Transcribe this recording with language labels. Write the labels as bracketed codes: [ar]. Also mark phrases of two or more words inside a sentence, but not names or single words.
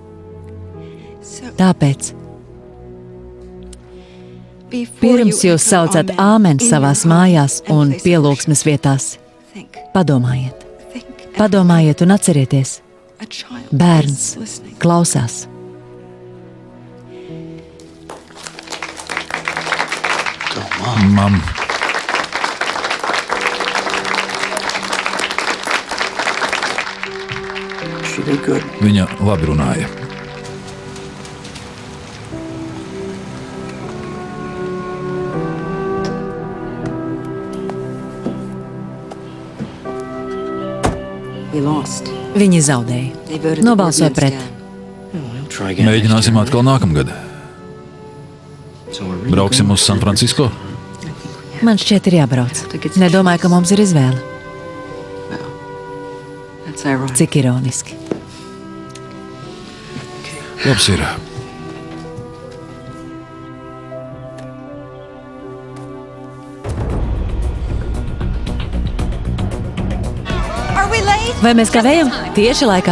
[lv] Tāpēc, pirms jūs saucat āmen savās mājās un pielūgsmes vietās, padomājiet. Padomājiet un atcerieties, bērns klausās. [en] Mam, She did good. [lv] viņa labi runāja. Viņi zaudēja. Nobalsoja pret. [en] Try again. [lv] Mēģināsim atkal nākamgad. [en] So we're really [lv] Brauksim uz San Francisco. Man šķiet ir jābrauc. Nedomāju, ka mums ir izvēle. Cik ironiski. Labs ir. Vai mēs kavējam? Tieši laikā.